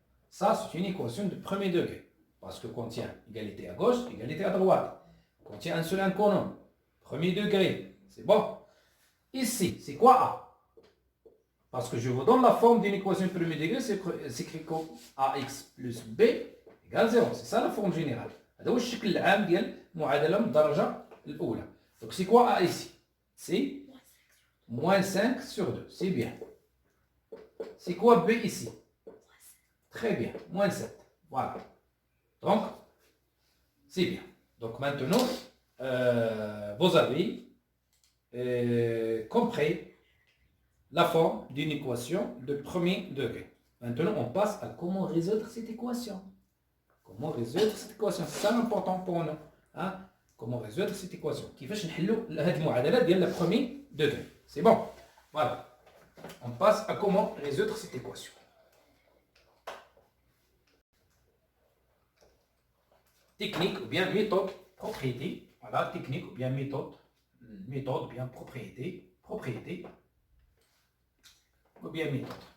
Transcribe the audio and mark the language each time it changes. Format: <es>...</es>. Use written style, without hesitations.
<fr>Ça, c'est une équation de premier degré. Parce que contient égalité à gauche, égalité à droite. Contient un seul inconnu. Premier degré. C'est bon. Ici, c'est quoi A? Parce que je vous donne la forme d'une équation de premier degré, c'est écrit comme AX plus B égale 0. C'est ça la forme générale.</fr> <ar>هذا هو الشكل العام ديال المعادلة من الدرجة الأولى.</ar> <fr>Donc c'est quoi A ici? C'est moins 5 sur 2. C'est bien. C'est quoi B ici? Très bien. Moins 7. Voilà. Donc, c'est bien. Donc maintenant, vous avez compris la forme d'une équation de premier degré. Maintenant, on passe à comment résoudre cette équation. Comment résoudre cette équation? C'est ça l'important pour nous. Hein? Comment résoudre cette équation?</fr> <ar>كيفاش نحلوا هذه المعادلة ديال le premier degré.</ar> <fr>C'est bon. Voilà. On passe à comment résoudre cette équation. Technique ou bien méthode, propriété. Voilà, technique ou bien méthode. Méthode ou bien propriété. Propriété. Ou bien méthode.</fr>